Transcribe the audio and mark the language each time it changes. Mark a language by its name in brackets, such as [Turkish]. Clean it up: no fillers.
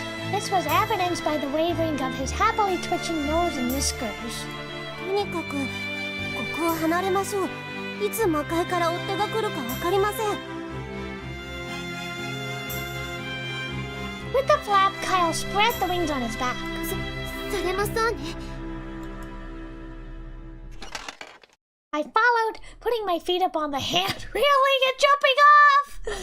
[English] This was evidenced by the wavering of his happily twitching nose and whiskers. [Japanese] にかくここを離れましょう。いつ魔界から追っ手が来るか分かりません。 [English] With the flap, Kyle spread the wings on his back. [Japanese] それもそうね。 [English] I followed, putting my feet up on the hand railing and jumping off!